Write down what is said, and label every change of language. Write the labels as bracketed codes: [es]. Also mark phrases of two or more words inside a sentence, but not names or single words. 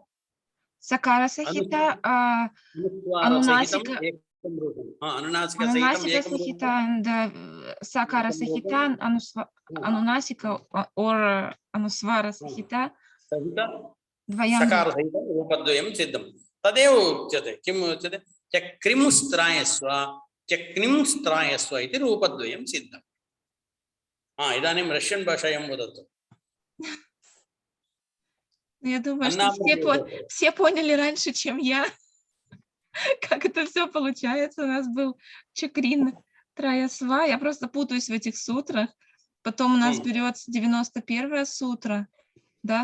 [sa] अनुनासिक and सकारसहित अनुनासिक or अनुस्वारसहित द्वयं सकारसहितं रूपद्वयं सिद्धं। तदेव उच्यते। किम् उच्यते? चक्रिंस्त्रायस्व चक्निंस्त्रायस्व इति रूपद्वयं सिद्धम्। इदानीं रष्यन् भाषायां वदतु। [ru] Я думаю, что все поняли раньше, чем я, как это все получается. У нас был [sa] चक्रिन् त्रायस्व. [ru] Я просто путаюсь в этих сутрах. Потом у нас берется 91-я сутра, да?